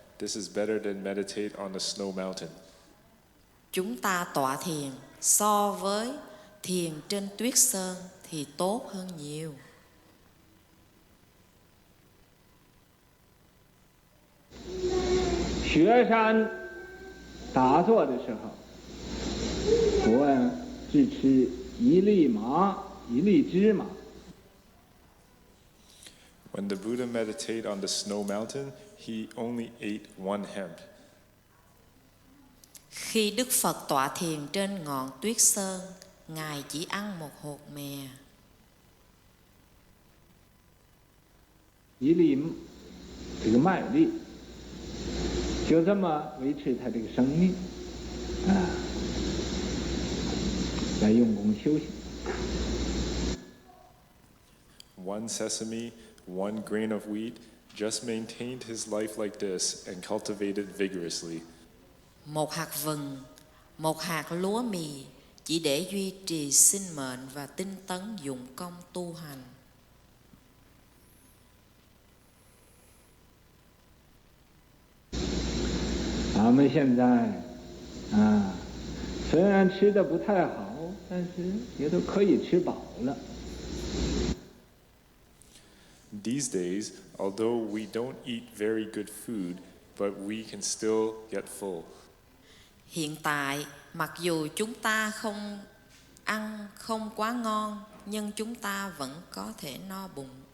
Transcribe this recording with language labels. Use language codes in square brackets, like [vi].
[en] This is better than meditate on the snow mountain. [vi] Chúng ta tọa thiền so với thiền trên tuyết sơn thì tốt hơn nhiều. [zh] 雪山打坐的时候，佛只吃一粒麻，一粒芝麻。 [en] When the Buddha meditated on the snow mountain, he only ate one hemp. [vi] Khi Đức Phật tọa thiền trên ngọn tuyết sơn, Ngài chỉ ăn một hột mè. [zh] 一粒这个麦粒，就这么维持他这个生命来用功修行。 [en] One sesame, one grain of wheat, just maintained his life like this and cultivated vigorously. [vi] Một hạt vừng, một hạt lúa mì chỉ để duy trì sinh mệnh và tinh tấn dụng công tu hành. [zh] 咱们现在虽然吃的不太好，但是也都可以吃饱了。 [en] These days, although we don't eat very good food, but we can still get full. [vi] Hiện tại, mặc dù chúng ta không ăn không quá ngon, nhưng chúng ta vẫn có thể no bụng.